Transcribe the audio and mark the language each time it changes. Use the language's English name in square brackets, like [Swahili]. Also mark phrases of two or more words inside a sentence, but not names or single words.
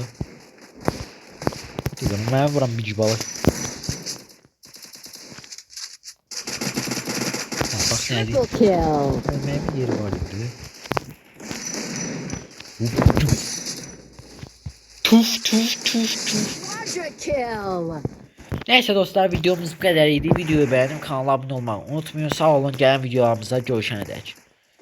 [Azerbaijani] Deyirəm mənə vuran bir balı. Bax nə deyir. [English] Triple kill. [Azerbaijani] Mənim yeri var idi. Tuf. [English] Quadra kill. [Turkish] Neyse dostlar videomuz bu kadar idi. Videoyu beğenip kanala abone olmayı unutmayın. Sağ olun gelen videolarımıza görüşene dek.